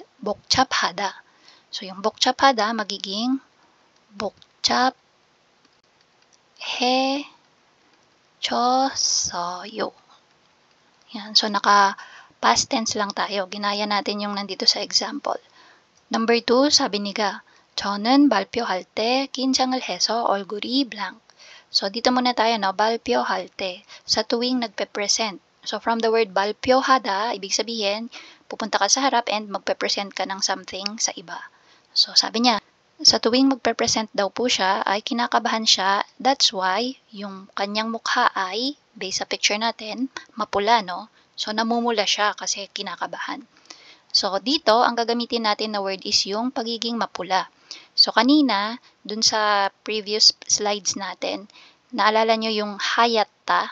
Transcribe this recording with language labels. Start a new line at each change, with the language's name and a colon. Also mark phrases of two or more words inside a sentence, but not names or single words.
Korean: 복잡하다. So, yung 복잡하다 magiging 복잡해졌어요.
Filipino: Yan. So, naka-past tense lang tayo. Ginaya natin yung nandito sa example. Number 2, sabi niya,
Korean: 저는 발표할 때 긴장을 해서 얼굴이 blank.
Filipino: So, dito muna tayo,
Korean: 발표할 때,
Filipino: sa tuwing nagpe-present.
English: So, from the word 발표하다,
Filipino: ibig sabihin, pupunta ka sa harap and magpe-present ka ng something sa iba. So, sabi niya, sa tuwing magpe-present daw po siya, ay kinakabahan siya.
English: That's why,
Filipino: yung kanyang mukha ay, based sa picture natin, mapula, no? So, namumula siya kasi kinakabahan. So, dito, ang gagamitin natin na word is yung pagiging mapula. So, kanina, dun sa
English: previous slides
Filipino: natin, naalala nyo yung hayatta.